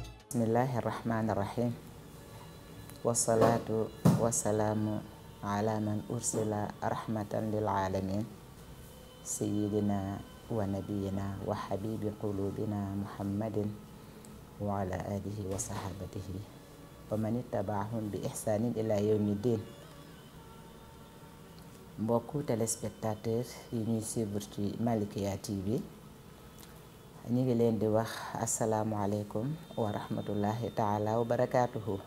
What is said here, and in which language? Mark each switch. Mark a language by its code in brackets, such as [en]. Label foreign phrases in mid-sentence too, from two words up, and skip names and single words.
[ar] Bismillahirrahmanirrahim. والصلاة والسلام على من أرسل رحمة للعالمين سيدنا ونبينا وحبيب قلوبنا محمد وعلى آله وصحابته ومن اتبعهم بإحسان إلى يوم الدين. [wo] Mbokku téléspectateur yi ñuy suivre ci Malikia TV, ñu ngi leen di wax [ar] السلام عليكم ورحمة الله تعالى وبركاته.